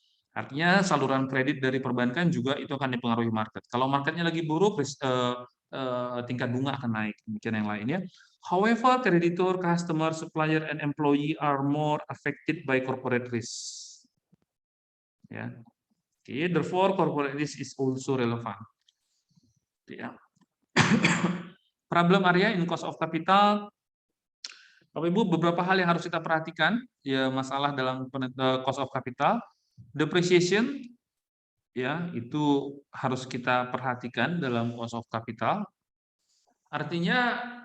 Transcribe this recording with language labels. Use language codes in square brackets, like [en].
[id] Artinya saluran kredit dari perbankan juga itu akan dipengaruhi market. Kalau marketnya lagi buruk, tingkat bunga akan naik. Demikian yang lainnya. [en] However, creditor, customer, supplier, and employee are more affected by corporate risk. Ya. Okay, therefore, corporate risk is also relevant. Ya. Problem area in cost of capital. [id] Bapak Ibu, beberapa hal yang harus kita perhatikan, ya, masalah dalam cost of capital. Depreciation, ya, itu harus kita perhatikan dalam cost of capital. Artinya